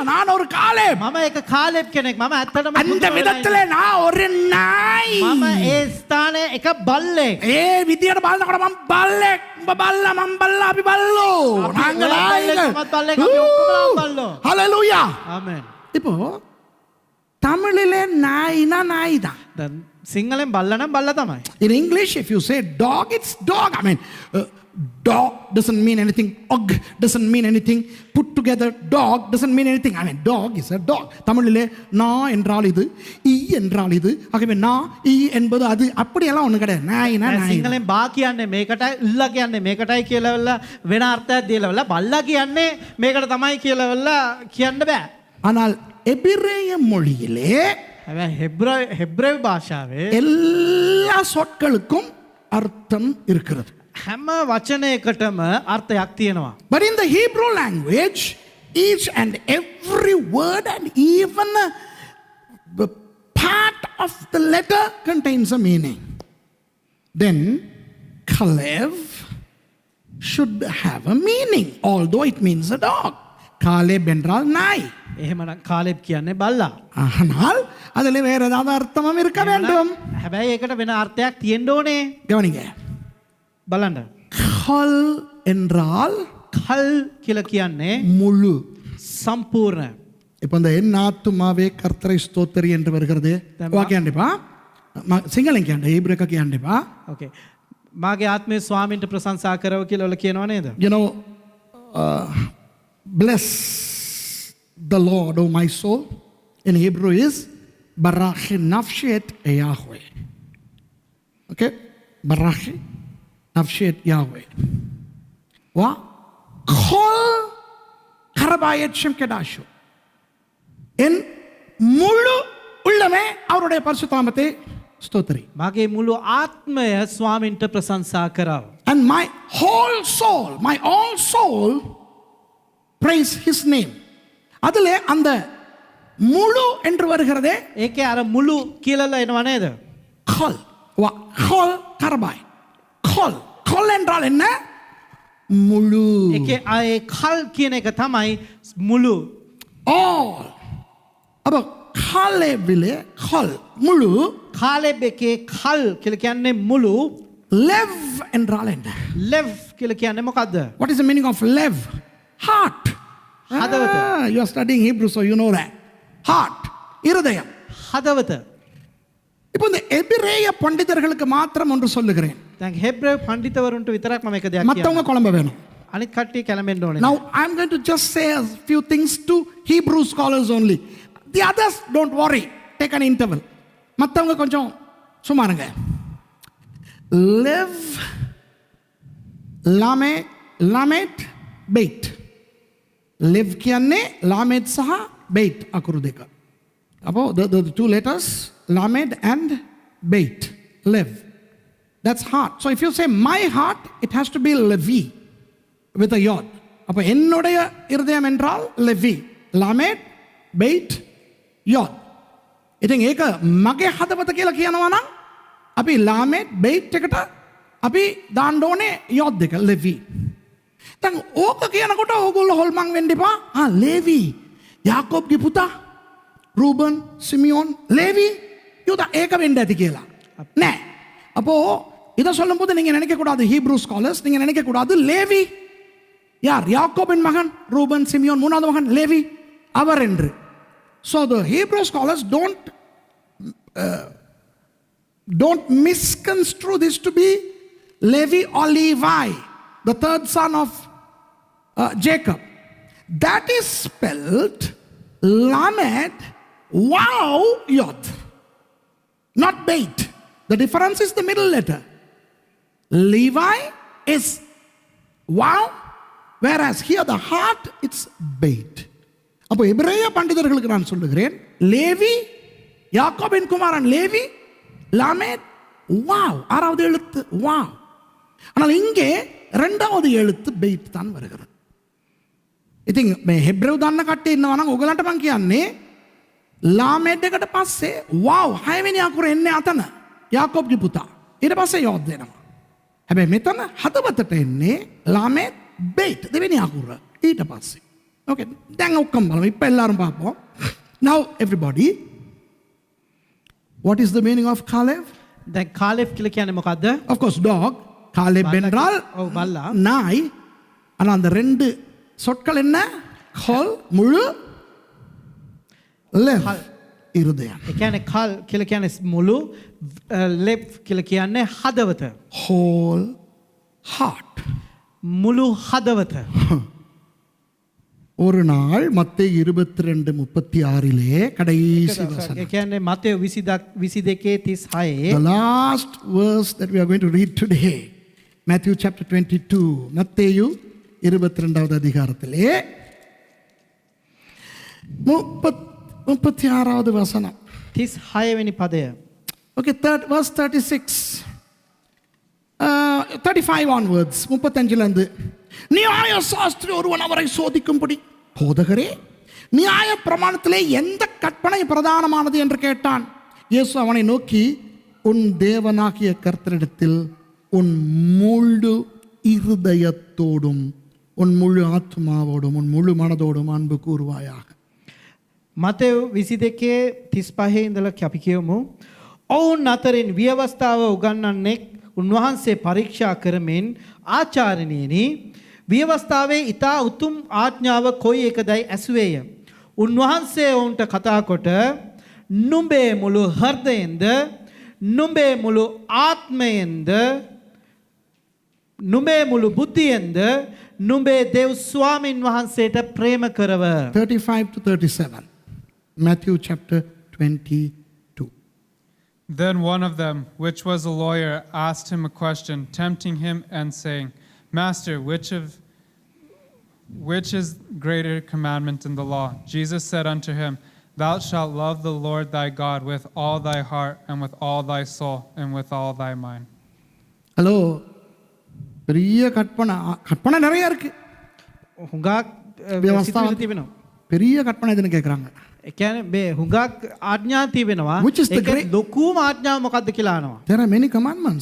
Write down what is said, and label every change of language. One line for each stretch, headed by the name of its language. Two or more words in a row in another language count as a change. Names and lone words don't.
Tamil: நான் ஒரு காலேப்.
Sinhala: මම එක කාලෙබ් කෙනෙක්. මම ඇත්තටම
Tamil: அந்த விதத்திலே நான் ஒரு நாய்.
Sinhala: මම ඒ ස්ථානයේ එක බල්ලෙක්. විදියට බලනකොට මම බල්ලෙක්. උඹ බල්ලා මම බල්ලා අපි බල්ලෝ.
Tamil: நாங்க நாய்கள்.
Sinhala: මමත් බල්ලෙක් අපි ඔක්කොම බල්ලෝ. Hallelujah. ආමෙන්.
Tamil: இப்போ தமிழிலே நாய்னா நாய் தான்.
Sinhala: දැන් සිංහලෙන් බල්ලා නම් බල්ලා තමයි.
English: In English, if you say dog, it's dog. I mean, dog doesn't mean anything. Og doesn't mean anything. Put together, dog doesn't mean anything. I mean, dog is a dog.
Tamil: தமிழிலே நா என்றால் இது, ஈ என்றால் இது. ஆகவே நா, ஈ என்பது அது அப்படியெல்லாம் ஒண்ணு கிடையாது. நாய்னா நாய்.
Sinhala: සිංහලෙන් බා කියන්නේ මේකටයි, ඉල්ලා කියන්නේ මේකටයි කියලා වෙලා වෙන අර්ථයක් දීලා වෙලා බල්ලා කියන්නේ මේකට තමයි කියලා වෙලා කියන්න බෑ.
Tamil: ஆனால் எபிரேய மொழியிலே
Sinhala: හැබැයි හෙබ්‍රේව භාෂාවේ
Tamil: எல்லா சொற்களுக்கும் அர்த்தம் இருக்கிறது.
Sinhala: හැම වචනයකටම අර්ථයක් තියෙනවා.
English: But in the Hebrew language, each and every word and even the part of the letter contains a meaning. Then Caleb should have a meaning, although it means a dog.
Tamil: Caleb என்றால் நாய்.
Sinhala: එහෙමනම් කාලෙබ් කියන්නේ බල්ලා.
Tamil: ஆனால் அதில் வேற ஏதாவது அர்த்தமும் இருக்க வேண்டும்.
Sinhala: හැබැයි ඒකට වෙන අර්ථයක් තියෙන්න ඕනේ.
Tamil: கவனிங்க.
Sinhala: බලන්න.
Tamil: கல் என்றால்
Sinhala: කල් කියලා කියන්නේ
Tamil: முழு.
Sinhala: සම්පූර්ණ.
Tamil: இப்போ இந்த என் ஆத்துமாவே கர்த்தரை ஸ்தோத்திரி என்று வருகிறது.
Sinhala: வாக்கியாண்டிப்பா සිංහලෙන් කියන්නේ හීබ්‍රු එක කියන්නේපා. ඕකේ. මාගේ ආත්මේ ස්වාමීන්ට ප්‍රශංසා කරව කියලා ඔල කියනවා නේද?
English: You know, bless the Lord, O my soul. In Hebrew is
Hebrew: Barachi nafshi et Yahweh.
English: Okay?
Hebrew: Barachi nafshi et Yahweh. Wa kol karabayet shem kedashu.
Tamil: என் முழு உள்ளமே அவருடைய பரிசுத்தநாமத்தை ஸ்தோத்திரி.
Sinhala: මාගේ මුළු ආත්මය ස්වාමීන්ට ප්‍රශංසා කරව.
English: And my whole soul, my all soul praise his name.
Tamil: அதிலே அந்த முழு என்று வருகிறதே
Sinhala: ඒකේ අර මුළු කියලා එනවා නේද?
Hebrew: kol. Kol karabai.
Tamil: Kol என்றால் என்ன? முழு.
Sinhala: ඒකේ ඒ කල් කියන එක තමයි මුළු.
English: all.
Tamil: அப்ப காலேபிலே kol முழு.
Sinhala: කාලෙබ් එකේ කල් කියලා කියන්නේ මුළු.
Tamil: lev என்றால் என்ன?
Sinhala: ලෙව් කියලා කියන්නේ මොකද්ද?
English: What is the meaning of lev? Heart. You are studying Hebrew, so you know that. Heart.
Tamil: இருதயம்.
Sinhala: හදවත.
Tamil: இப்போ இந்த எபிரேய பண்டிதர்களுக்கு மாத்திரம் ஒன்று சொல்லுகிறேன்.
Sinhala: දැන් හෙබ්‍රේව පඬිතුවරුන්ට විතරක් මම එක දෙයක්
Tamil: மத்தவங்க குழம்ப வேணும்.
Sinhala: අනිත් කට්ටිය කැළඹෙන්න ඕනේ.
English: Now I'm going to just say a few things to Hebrew scholars only. The others don't worry. Take an interval.
Tamil: மத்தவங்க கொஞ்சம் சும்மா இருங்க.
Hebrew: Live, lamet, bait.
Sinhala: Live කියන්නේ lamet සහ bait අකුරු දෙක.
English: About the two letters, Lamed and Beit, Lev. That's heart. So if you say my heart, it has to be Levi with a yod.
Tamil: அப்போ என்னுடைய இருதயம் என்றால் Levi. Lamed, Beit, yod.
Sinhala: ඉතින් ඒක මගේ හදවත කියලා කියනවා නම් අපි Lamed, Beit එකට අපි දාන්න ඕනේ yod දෙක Levi. දැන් ඕක කියනකොට ඕගොල්ලෝ හොල්මන් වෙන්න එපා. ලේවි, යාකෝබ්ගේ පුතා, රූබන්, සිමිயோன்,
Tamil: லேவி, யூதா ஏக வேண்ட
Sinhala: ඇති කියලා. නෑ.
Tamil: அப்போ இத சொல்லும்போது நீங்க நினைக்க கூடாது
English: Hebrew scholars,
Tamil: நீங்க நினைக்க கூடாது லேவி யார்? யாக்கோபின் மகன் ரூபன், சிமியோன், மூணாவது மகன் லேவி அவர் என்று.
English: So the Hebrew scholars don't misconstrue this to be Levi or Levi, the third son of Jacob. That is spelled Lamed, Wow, Yod, not Beit. The difference is the middle letter. Levi is Wow, whereas here the heart it's Beit.
Tamil: அப்போ எபிரேய பண்டிதர்களுக்கு நான் சொல்லுகிறேன், லேவி, யாக்கோபின் குமாரன் லேவி, லாமேத், வாவ், ஆறாவது எழுத்து வாவ். ஆனால் இங்கே இரண்டாவது எழுத்து பெய்ட் தான் வருகிறது.
Sinhala: ඉතින් මේ හෙබ්‍රෙව් දන්න කට්ටිය ඉන්නවා නම් ඔයගලන්ට මම කියන්නේ ලාමෙඩ් එකට පස්සේ wow හයවෙනි අකුර එන්නේ අතන යාකෝබ්ගේ පුතා. ඊට පස්සේ යෝද් දෙනවා. හැබැයි මෙතන හදවතට එන්නේ ලාමෙඩ් බේට් දෙවෙනි අකුර ඊට පස්සේ. Okay, දැන් ඔක්කොම බලමු. ඉතින්
Tamil: எல்லாரும் பார்ப்போம்.
English: Now everybody, what is the meaning of Caleb?
Sinhala: දැන් කාලෙෆ් කියලා කියන්නේ මොකද්ද?
English: Of course dog. Caleb என்றால்
Sinhala: ඔව් බල්ලා.
Tamil: நாய். ஆனா அந்த ரெண்டு சொற்கள் என்ன? கால், முழு, லெவ், இருதயம்.
Sinhala: ඒ කියන්නේ කල් කියලා කියන්නේ මුළු, ලෙප් කියලා කියන්නේ හදවත.
English: Whole heart.
Sinhala: මුළු හදවත.
Tamil: ஒரு நாள் மத்தேயு 22:36 கடைசி வசனம்.
Sinhala: ඒ කියන්නේ මතෙව් 22:36.
English: The last verse that we are going to read today, Matthew chapter 22.
Tamil: மத்தேயு 22வது அதிகாரத்திலே 36வது வசனம்.
Sinhala: 36 වෙනි පදය.
English: Okay, verse 36. 35 onwards.
Tamil: 35ல இருந்து. நியாய சாஸ்திரி ஒருவன் அவரை சோதிக்கும்படி, போதகரே, நியாய பிரமாணத்திலே எந்த கற்பனை பிரதானமானது என்று கேட்டான். இயேசு அவனை நோக்கி, உன் தேவனாகிய கர்த்தரிடத்தில் உன் முழு இருதயத்தோடும் உன் முழு ஆத்மாவோடும் உன் முழு மனதோடும் அன்பு கூறுவாயாக.
Sinhala: මතෙව් 22:35 ඉඳලා අපි කියමු. ඔවුන් අතරින් ව්‍යවස්ථාව උගන්වන්නෙක් උන්වහන්සේ පරීක්ෂා කරමින්, ආචාර්යණියනි, ව්‍යවස්ථාවේ ඊතා උතුම් ආඥාව කොයි එකදයි ඇසුවේය. උන්වහන්සේ ඔවුන්ට කතා කොට, නුඹේ මුළු හෘදයෙන්ද, නුඹේ මුළු ආත්මයෙන්ද, නුඹේ මුළු බුද්ධියෙන්ද නුඹේ දෙව් ස්වාමින් වහන්සේට ප්‍රේම කරව.
English: 35 to 37. Matthew chapter 22. Then one of them, which was a lawyer, asked him a question, tempting him and saying, Master, which is greater commandment in the law? Jesus said unto him, Thou shalt love the Lord thy God with all thy heart and with all thy soul and with all thy mind.
Tamil: ஹலோ, பெரிய கற்பனை நிறைய இருக்கு.
Sinhala: හුඟක් ව්‍යවස්ථාව තිබෙනවා.
Tamil: பெரிய கற்பனை இதுன்னு கேட்குறாங்க.
Sinhala: ඒ කියන්නේ මේ හුඟක් ආඥා තිබෙනවා.
English: Which is the
Sinhala: ඒක ලොකුම ආඥාව මොකක්ද කියලා අහනවා.
English: There are many commandments.